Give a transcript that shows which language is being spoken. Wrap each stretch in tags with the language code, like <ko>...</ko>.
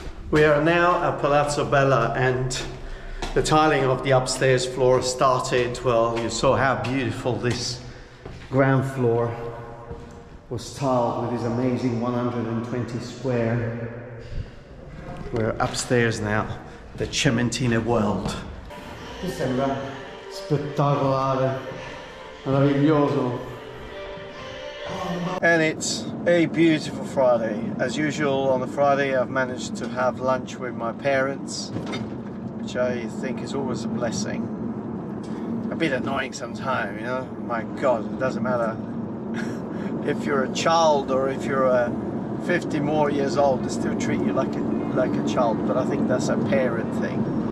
<en>We are now at Palazzo Bella, and the tiling of the upstairs floor started. Well, you saw how beautiful this ground floor was tiled with this amazing 120 square. We're upstairs now, the Cementine world.</en> <it>Mi sembra spettacolare, meraviglioso.</it> <en>And it's a beautiful Friday. As usual on a Friday I've managed to have lunch with my parents, which I think is always a blessing. A bit annoying sometimes, you know, my God, it doesn't matter if you're a child or if you're 50 more years old, they still treat you like a child, but I think that's a parent thing.</en>